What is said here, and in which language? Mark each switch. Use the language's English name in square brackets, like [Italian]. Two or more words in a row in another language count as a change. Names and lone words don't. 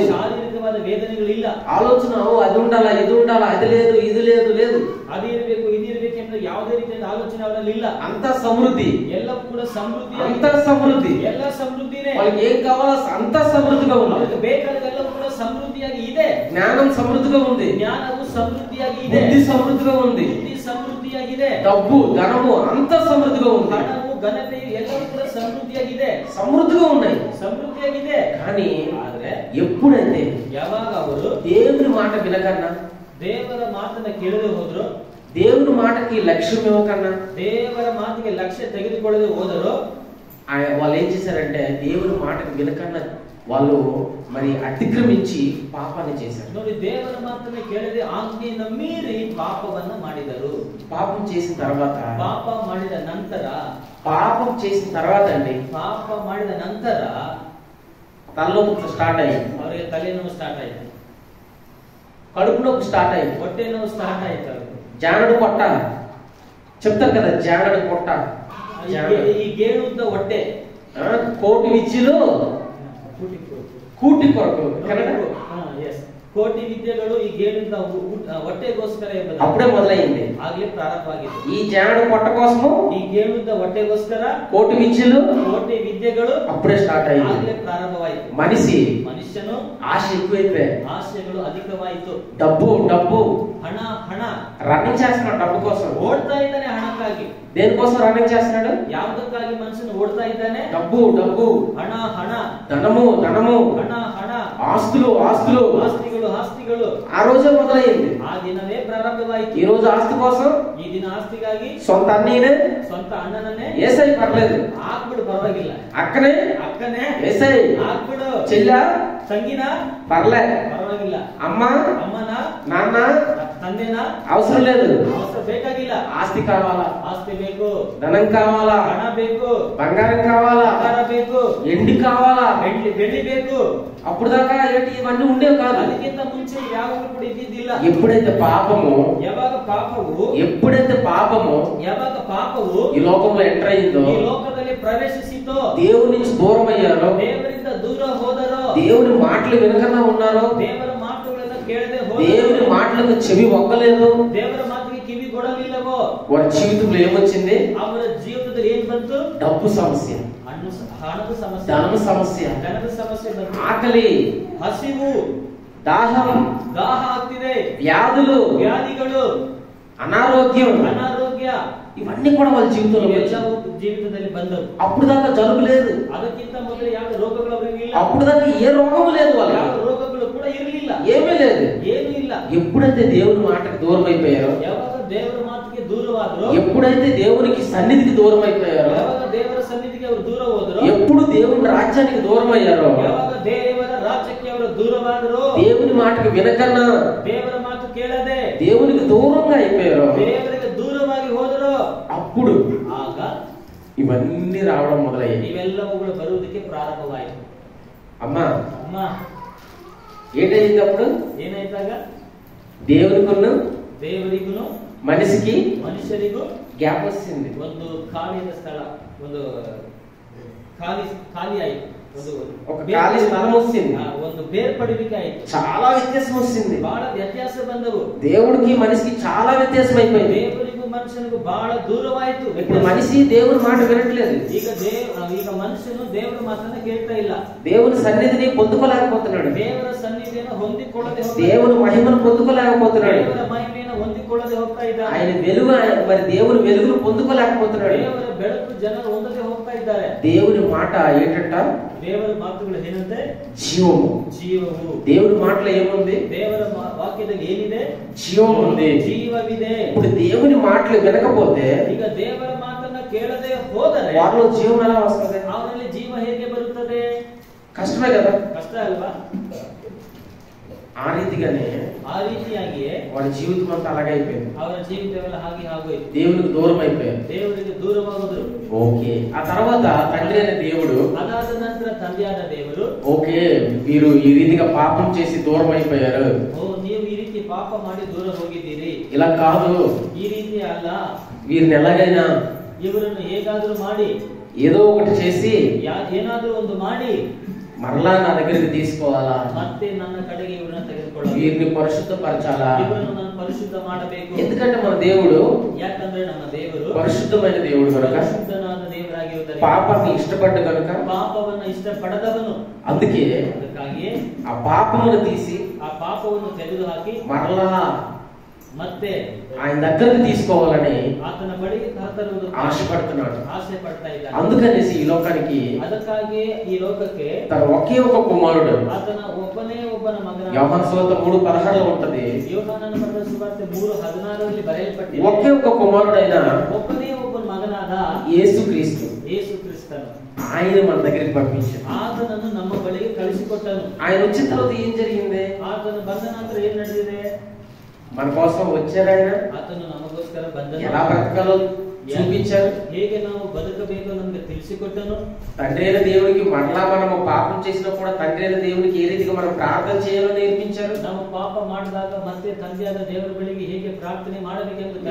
[Kannada] ಶಾರೀರಿಕವಾದ ವೇದನೆಗಳು ಇಲ್ಲ. [Telugu] ఆలోచన అది ఉండాలా ఇది ఉండాలా, అది లేదు ఇది లేదు లేదు, [Kannada] ಅದೇ ಇರಬೇಕು ಇದು ಇರಬೇಕೆಂದ್ರೆ ಯಾವುದೇ ರೀತಿಯ ಆಲೋಚನೆ ಅವರಲ್ಲಿ ಇಲ್ಲ. [Telugu] అంత సమృద్ధి, [Kannada] ಎಲ್ಲವೂ ಕೂಡ ಸಮೃದ್ಧಿ, [Telugu] అంత సమృద్ధి. [Kannada] ಎಲ್ಲ ಸಮೃದ್ಧಿನೇ. [Telugu] వాళ్ళకి ఏం కావాలో అంత సమృద్ధిగా ఉంది. [Kannada] ಅವರಿಗೆ ಬೇಕಾದೆಲ್ಲವೂ ಕೂಡ ಸಮೃದ್ಧಿಯಾಗಿ ಇದೆ. [Telugu] జ్ఞానం సమృద్ధిగా ఉంది, [Kannada] ಜ್ಞಾನವು ಸಮೃದ್ಧಿಯಾಗಿ ಇದೆ, [Telugu] బుద్ధి సమృద్ధిగా ఉంది, [Kannada] ಬುದ್ಧಿ ಸಮೃದ್ಧಿಯಾಗಿದೆ, [Telugu] డబ్బు ధనము అంత సమృద్ధిగా ఉంది, [Kannada] ಹಣವು ಘನತೆಯು ಎಲ್ಲವೂ ಕೂಡ ಸಮೃದ್ಧಿಯಾಗಿದೆ, [Telugu] సమృద్ధిగా ఉన్నాయి. [Kannada] ಸಮೃದ್ಧಿಯಾಗಿದೆ. [Telugu] కానీ [Kannada] ಆದ್ರೆ [Telugu] ఎప్పుడైతే [Kannada] ಯಾವಾಗ ಅವರು [Telugu] దేవుని మాట వినకన్నా, [Kannada] ದೇವರ ಮಾತನ್ನ ಕೇಳದೆ ಹೋದ್ರು, [Telugu] దేవుని మాటకి లక్ష్యం ఇవ్వకన్నా, [Kannada] ದೇವರ ಮಾತಿಗೆ ಲಕ್ಷ್ಯ ತೆಗೆದುಕೊಳ್ಳದೆ ಹೋದರು, [Telugu] వాళ్ళు ఏం చేశారంటే దేవుని మాటకి వినకన్నా వాళ్ళు మరి అతిక్రమించి పాపాన్ని చేశారు. [Kannada] ನೋಡಿ, ದೇವರ ಮಾತನ್ನ ಕೇಳದೆ ಆಜ್ಞೆಯನ್ನು ಮೀರಿ ಪಾಪವನ್ನ ಮಾಡಿದರು. [Telugu] పాపం చేసిన తర్వాత, [Kannada] ಪಾಪ ಮಾಡಿದ ನಂತರ, [Telugu] పాపం చేసిన తర్వాత అండి [Kannada] ಪಾಪ ಮಾಡಿದ ನಂತರ [Telugu] తలనొప్పి స్టార్ట్ అయ్యింది, [Kannada] ಅವರಿಗೆ ತಲೆನೋವು ಸ್ಟಾರ್ಟ್ ಆಯ್ತು, [Telugu] కడుపు నొప్పి స్టార్ట్ అయింది, [Kannada] ಹೊಟ್ಟೆ ನೋವು ಸ್ಟಾರ್ಟ್ ಆಯ್ತು. [Telugu] జానడు పొట్ట చెప్తారు కదా, జానడు పొట్ట, [Kannada] ಈ ಗೇಣುದ್ದ ಹೊಟ್ಟೆ, [Telugu] కోటి విద్యలు కూటి కొరకు కరెక్ట్. [Kannada] ಕೋಟಿ ವಿದ್ಯೆಗಳು ಈ ಗೇಣಿಂದ ಹೊಟ್ಟೆಗೋಸ್ಕರ ಎಂಬುದು [Telugu] అప్పుడే మొదలైంది. [Kannada] ಆಗ್ಲೇ ಪ್ರಾರಂಭವಾಗಿದೆ. [Telugu] ఈ జానడు పొట్ట కోసము [Kannada] ಈ ಗೇಣುದ್ದ ಹೊಟ್ಟೆಗೋಸ್ಕರ [Telugu] కోటి విద్యలు [Kannada] ಕೋಟಿ ವಿದ್ಯೆಗಳು [Telugu] అప్పుడే స్టార్ట్ అయ్యింది. [Kannada] ಆಗ್ಲೇ ಪ್ರಾರಂಭವಾಯಿತು. [Telugu] మనిషిను ఆశ ఎక్కువైపోయి, [Kannada] ಆಶೆಗಳು ಅಧಿಕವಾಯಿತು. [Telugu] డబ్బు డబ్బు [Kannada] ಹಣ ಹಣ [Telugu] రన్నింగ్ చేస్తున్నాడు, డబ్బు కోసం [Kannada] ಓಡ್ತಾ ಇದ್ದಾನೆ, ಹಣಕ್ಕಾಗಿ. [Telugu] దేనికోసం రన్నింగ్ చేస్తున్నాడు? [Kannada] ಯಾವುದಕ್ಕಾಗಿ ಮನುಷ್ಯನು ಓಡ್ತಾ ಇದ್ದಾನೆ? [Telugu] డబ్బు డబ్బు, [Kannada] ಹಣ ಹಣ, [Telugu] ధనము ధనము, [Kannada] ಹಣ ಹಣ, [Telugu] ఆస్తులు ఆస్తులు, [Kannada] ಆಸ್ತಿಗಳು ಆಸ್ತಿಗಳು. [Telugu] ఆ రోజే మొదలైంది. [Kannada] ಆ ದಿನವೇ ಪ್ರಾರಂಭವಾಯಿತು. [Telugu] ఈ రోజు ఆస్తి కోసం [Kannada] ಈ ದಿನ ಆಸ್ತಿಗಾಗಿ [Telugu] సొంత అన్నీనే [Kannada] ಸ್ವಂತ ಅಣ್ಣನನ್ನೇ [Telugu] ఏసై పర్లేదు, [Kannada] ಹಾಕ್ಬಿಡು, ಪರವಾಗಿಲ್ಲ. [Telugu] అక్కనే [Kannada] ಅಕ್ಕನೇ [Telugu] ఏసై, [Kannada] ಹಾಕ್ಬಿಡು, [Telugu] చెల్ల [Kannada] ತಂಗಿನ [Telugu] పర్లే, [Kannada] ಪರವಾಗಿಲ್ಲ, [Telugu] అమ్మ [Kannada] ಅಮ್ಮನ [Telugu] నాన్న [Kannada] ತಂದೆನ [Telugu] అవసరం లేదు. [Kannada] ಅವಸರ ಬೇಕಾಗಿಲ್ಲ. [Telugu] ఆస్తి కావాలా, [Kannada] ಆಸ್ತಿ ಬೇಕು, [Telugu] ధనం కావాలా, [Kannada] ಹಣ ಬೇಕು, [Telugu] బంగారం కావాలా, [Kannada] ಬಂಗಾರ ಬೇಕು, [Telugu] ఎండి కావాలా. [Kannada] ಬೆಳ್ಳಿ ಬೇಕು. [Telugu] అప్పుడు దాకా ఏంటి ఇవన్నీ ఉండేవి కాదు. [Kannada] ಅದಕ್ಕಿಂತ ಮುಂಚೆ ಯಾವಾಗಲೂ ಕೂಡ ಇದ್ದಿದ್ದಿಲ್ಲ. [Telugu] ఎప్పుడైతే పాపము [Kannada] ಯಾವಾಗ ಪಾಪವು ಯಾವಾಗ ಪಾಪವು [Telugu] ఈ లోకంలో ఎంటర్ అయిందో, [Kannada] ಈ ಲೋಕದಲ್ಲಿ ಪ್ರವೇಶಿಸಿತೋ, [Telugu] దేవుని నుంచి దూరం అయ్యారో, [Kannada] ದೇವರಿಂದ ದೂರ ಹೋದರೋ, [Telugu] దేవుని మాటలు వినకన్నా ఉన్నారో, [Kannada] ದೇವರ ಮಾತುಗಳನ್ನ ಕೇಳದೆ [Telugu] దేవుని [Kannada] ಹೋದರೋ, [Telugu] మాటలకు చెవి ఒక్కలేదు, [Kannada] ದೇವರ ಮಾತಿಗೆ ಕಿವಿ ಕೊಡಲಿಲ್ಲವೋ, [Telugu] వారి జీవితంలో ఏమొచ్చింది? [Kannada] ಅವರ ಜೀವನದಲ್ಲಿ ಏನ್ ಬಂತು? [Telugu] డబ్బు సమస్య, [Kannada] ಹಣದ ಸಮಸ್ಯೆ, [Telugu] ధనము సమస్య, [Kannada] ಧನದ ಸಮಸ್ಯೆ ಬಂತು, [Telugu] ఆకలి, [Kannada] ಹಸಿವು, [Telugu] దాహం, [Kannada] ದಾಹ ಆಗ್ತಿದೆ, [Telugu] వ్యాధులు, [Kannada] ವ್ಯಾಧಿಗಳು, [Telugu] అనారోగ్యం, [Kannada] ಅನಾರೋಗ್ಯ, [Telugu] ఇవన్నీ కూడా వాళ్ళ జీవితంలో వచ్చాయి. [Kannada] ಇವೆಲ್ಲವೂ ಜೀವಿತದಲ್ಲಿ ಬಂದವು. [Telugu] అప్పుడు దాకా జలుబు లేదు, [Kannada] ಅದಕ್ಕಿಂತ ಮೊದಲು ಯಾವ ರೋಗಗಳು ಅವರಿಗೆ ಇಲ್ಲ, [Telugu] అప్పుడు దాకా ఏ రోగము లేదు, [Kannada] ಯಾವ [Telugu] వాళ్ళకి [Kannada] ರೋಗಗಳು ಕೂಡ ಇರಲಿಲ್ಲ, [Telugu] ఏమీ లేదు. [Kannada] ಏನೂ ಇಲ್ಲ. [Telugu] ఎప్పుడైతే దేవుని మాటకు దూరం అయిపోయారో, [Kannada] ಯಾವಾಗ ದೇವರ ಮಾತಿಗೆ ದೂರವಾದ್ರು, [Telugu] ఎప్పుడైతే దేవునికి సన్నిధికి దూరం అయిపోయారో, [Kannada] ಯಾವಾಗ ದೇವರ ಸನ್ನಿಧಿಗೆ ಅವರು ದೂರ ಹೋದ್ರು, [Telugu] ఎప్పుడు దేవుని రాజ్యానికి దూరం అయ్యారో, [Kannada] ಯಾವಾಗ ದೇವರ ರಾಜ್ಯಕ್ಕೆ ಅವರು ದೂರವಾದ್ರು, [Telugu] దేవుని మాటకు వినకన్నా [Kannada] ದೇವರ ಮಾತು ಕೇಳದೆ [Telugu] దేవునికి దూరంగా అయిపోయారో, [Kannada] ದೇವರಿಗೆ ದೂರವಾಗಿ ಹೋದರೋ, [Telugu] అప్పుడు [Kannada] ಆಗ [Telugu] ఇవన్నీ రావడం మొదలయ్యాయి. [Kannada] ಇವೆಲ್ಲವುಗಳು ಬರುವುದಕ್ಕೆ ಪ್ರಾರಂಭವಾಯಿತು. [Telugu] అమ్మా [Kannada] ಅಮ್ಮ [Telugu] ఏంటైంది అప్పుడు? [Kannada] ಏನಾಯ್ತಾಗ [Telugu] దేవునికును [Kannada] ದೇವರಿಗೂ [Telugu] మనిషికి [Kannada] ಮನುಷ್ಯರಿಗೂ [Telugu] గ్యాప్ వచ్చింది. [Kannada] ಒಂದು ಖಾಲಿಯ ಸ್ಥಳ, ಒಂದು ಖಾಲಿ ಆಯ್ತು, [Telugu] ఒక ఖాళీ స్థలం వచ్చింది, [Kannada] ಒಂದು ಬೇರ್ಪಡುವಿಕೆ ಆಯ್ತು. [Telugu] చాలా వ్యత్యాసం వచ్చింది. [Kannada] ಬಹಳ ವ್ಯತ್ಯಾಸ ಬಂದವು. [Telugu] దేవుడికి మనిషికి చాలా వ్యత్యాసం అయిపోయింది. [Kannada] ದೇವರಿಗೂ ಮನುಷ್ಯನಿಗೂ ಬಹಳ ದೂರವಾಯಿತು. [Telugu] ఇప్పుడు మనిషి దేవుని మాట వినట్లేదు. [Kannada] ಈಗ ಮನುಷ್ಯನು ದೇವರ ಮಾತನ್ನ ಕೇಳ್ತಾ ಇಲ್ಲ. [Telugu] దేవుని సన్నిధిని పొందుకోలేకపోతున్నాడు. [Kannada] ದೇವರ ಸನ್ನಿಧಿಯನ್ನು ಹೊಂದಿಕೊಳ್ಳದೆ, [Telugu] దేవుని మహిమను పొందుకోలేకపోతున్నాడు. [Kannada] ದೇವರ ಮಹಿಮೆಯನ್ನು ಹೊಂದಿಕೊಳ್ಳದೆ ಹೋಗ್ತಾ ಇದ್ದಾರೆ. [Telugu] ఆయన వెలుగు, మరి దేవుని వెలుగును పొందుకోలేకపోతున్నాడు. [Kannada] ದೇವರ ಬೆಳಕು ಜನರು ಹೊಂದದೆ ಹೋಗ್ತಾ ಇದ್ದಾರೆ. [Telugu] దేవుని మాట ఏంటంట? [Kannada] ದೇವರ ಮಾತುಗಳು ಏನಂತೆ? [Telugu] జీవము. [Kannada] ಜೀವವು. [Telugu] దేవుని మాటలో ఏముంది? [Kannada] ದೇವರ ವಾಕ್ಯದಲ್ಲಿ ಏನಿದೆ? [Telugu] జీవం ఉంది, [Kannada] ಜೀವವಿದೆ. [Telugu] ఇప్పుడు దేవుని మాటలు వినకపోతే, [Kannada] ಈಗ ದೇವರ ಮಾತನ್ನ ಕೇಳದೆ ಹೋದರೆ [Telugu] వారిలో జీవం ఎలా వస్తుంది? [Kannada] ಅವರಲ್ಲಿ ಜೀವ ಹೇಗೆ ಬರುತ್ತದೆ? [Telugu] కష్టమే కదా. [Kannada] ಕಷ್ಟ ಅಲ್ವಾ? [Telugu] ఆ రీతిగానే [Kannada] ಆ ರೀತಿಯಾಗಿಯೇ [Telugu] వారి జీవితం అంతా అలాగే అయిపోయింది. [Kannada] ಅವರ ಜೀವಿತವೆಲ್ಲ ಹಾಗೆ ಆಗೋಯ್ತು. [Telugu] దేవునికి దూరం అయిపోయారు. [Kannada] ದೇವರಿಗೆ ದೂರವಾಗುವುದು. [Telugu] ఓకే. ఆ తర్వాత తండ్రి అనే దేవుడు, [Kannada] ಅದಾದ ನಂತರ ತಂದೆಯಾದ ದೇವರು, [Telugu] ఓకే మీరు ఈ రీతిగా పాపం చేసి దూరం అయిపోయారు, [Kannada] ನೀವು ಈ ರೀತಿ ಪಾಪ ಮಾಡಿ ದೂರ ಹೋಗಿದ್ದೀರಿ, [Telugu] ఇలా కాదు, [Kannada] ಈ ರೀತಿ ಅಲ್ಲ, [Telugu] వీరిని ఎలాగైనా [Kannada] ಇವರನ್ನು ಹೇಗಾದ್ರೂ ಮಾಡಿ, [Telugu] ఏదో ఒకటి చేసి [Kannada] ಏನಾದ್ರೂ ಒಂದು ಮಾಡಿ [Telugu] మరలా నా దగ్గరికి తీసుకోవాలా, [Kannada] ಮತ್ತೆ ನನ್ನ ಕಡೆಗೆ ಇವರನ್ನ ತೆಗೆದುಕೊಳ್ಳ, [Telugu] వీరిని పరిశుద్ధపరచాలా, [Kannada] ಇವರನ್ನು ನಾನು ಪರಿಶುದ್ಧ ಮಾಡಬೇಕು. [Telugu] ఎందుకంటే మన దేవుడు [Kannada] ಯಾಕಂದ್ರೆ ನಮ್ಮ ದೇವರು [Telugu] పరిశుద్ధమైన దేవుడు కనుక, [Kannada] ಪರಿಶುದ್ಧನಾದ ದೇವರಾಗಿರುತ್ತಾರೆ, [Telugu] పాపాన్ని ఇష్టపడ్డ కనుక, [Kannada] ಪಾಪವನ್ನು ಇಷ್ಟಪಡದವನು, [Telugu] అందుకే [Kannada] ಅದಕ್ಕಾಗಿಯೇ [Telugu] ఆ పాపమును తీసి [Kannada] ಆ ಪಾಪವನ್ನು ತೆಗೆದುಹಾಕಿ [Telugu] మరలా [Kannada] ಮತ್ತೆ [Telugu] ఆయన దగ్గరికి తీసుకోవాలని [Kannada] ಆತನ ಬಳಿಗೆ ಕರೆತರುವುದು [Telugu] ఆశపడుతున్నాడు. [Kannada] ಆಸೆ ಪಡ್ತಾ ಇದ್ದಾನೆ. [Telugu] అందుకనేసి ఈ లోకానికి [Kannada] ಅದಕ್ಕಾಗಿ ಈ ಲೋಕಕ್ಕೆ [Telugu] తన ఒకే ఒక కుమారుడు, [Kannada] ಆತನ ಒಬ್ಬನೇ ಒಬ್ಬನ ಮಗನ, [Telugu] యోహాను సువార్త 3:16 ఉంటది, [Kannada] ಯೋಹಾನನ ಬರೆದ ಸುವಾರ್ತೆ 3:16 ಬರೆಯಲ್ಪಟ್ಟಿದೆ. [Telugu] ఒకే ఒక కుమారుడైన [Kannada] ಒಬ್ಬನೇ ಒಬ್ಬನ ಮಗನಾದ [Telugu] యేసుక్రీస్తు [Kannada] ಯೇಸು ಕ್ರಿಸ್ತನು [Telugu] ఆయన మన దగ్గరికి పంపించాడు. [Kannada] ಆತನನ್ನು ನಮ್ಮ ಬಳಿಗೆ ಕಳಿಸಿಕೊಟ್ಟನು. [Telugu] ఆయన వచ్చిన తర్వాత ఏం జరిగింది? [Kannada] ಆತನು ಬಂದ ನಂತರ ಏನ್ ನಡೆದಿದೆ? [Telugu] మన కోసం వచ్చారు. ఆయన [Kannada] ಆತನು ನಮಗೋಸ್ಕರ ಬಂದನು. [Telugu] ఎలా బ్రతకాలో చూపించారు. [Kannada] ಹೇಗೆ ನಾವು ಬದುಕಬೇಕು ನಮಗೆ ತಿಳಿಸಿಕೊಟ್ಟನು. [Telugu] తండ్రి అయిన దేవుడికి మరలా మనము పాపం చేసినప్పుడు కూడా తండ్రి అయిన దేవుడికి ఏ రీతిగా మనం ప్రార్థన చేయాలో నేర్పించారు. [Kannada] ನಾವು ಪಾಪ ಮಾಡಿದಾಗ ಮತ್ತೆ ತಂದೆಯಾದ ದೇವರ ಬಳಿಗೆ ಹೇಗೆ ಪ್ರಾರ್ಥನೆ ಮಾಡಬೇಕೆಂದು